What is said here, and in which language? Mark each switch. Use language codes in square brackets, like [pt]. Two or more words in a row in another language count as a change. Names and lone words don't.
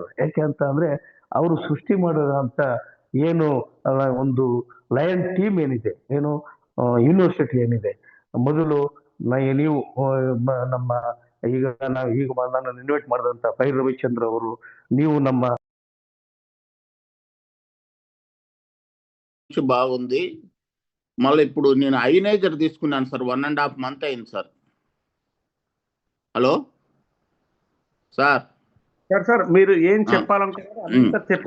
[kn] ಯಾಕೆ ಅಂತ ಅಂದ್ರೆ ಅವರು ಸೃಷ್ಟಿ ಮಾಡಿರೋಂಥ ಏನು ಒಂದು [en] lion team [kn] ಏನಿದೆ, ಏನು ಯೂನಿವರ್ಸಿಟಿ ಏನಿದೆ, ಮೊದಲು ನೀವು ನಮ್ಮ ನಾನು ಇನ್ವೈಟ್ ಮಾಡಿದಂತ ಪೈ ರವಿಚಂದ್ರ ಅವರು, ನೀವು ನಮ್ಮ [te] బాగుంది. మళ్ళీ ఇప్పుడు నేను ఐనేజర్ తీసుకున్నాను సార్, 1.5 month అయింది సార్. హలో సార్. సార్ మీరు ఏం చెప్పాలనుకుంటున్నారు?